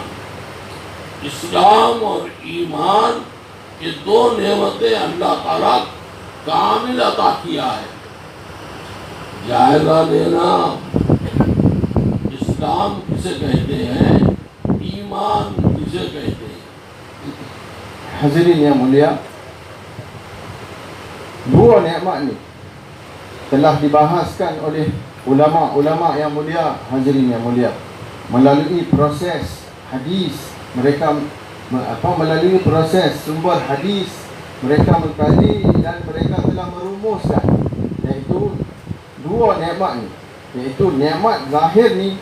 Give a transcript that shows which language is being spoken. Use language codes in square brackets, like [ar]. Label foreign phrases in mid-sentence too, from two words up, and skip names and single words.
[ur] اسلام اور ایمان یہ دو نعمتیں اللہ تعالیٰ کامل عطا کیا ہے. جائزہ لینا اسلام کسے کہتے ہیں، ایمان کسے کہتے ہیں. [ms] Hadirin yang mulia, dua nikmat ni telah dibahaskan oleh ulama-ulama yang mulia. Hadirin yang mulia, melalui proses hadis mereka melalui proses sumber hadis mereka mengkaji dan mereka telah merumuskan, iaitu dua nikmat ni, iaitu nikmat zahir ni.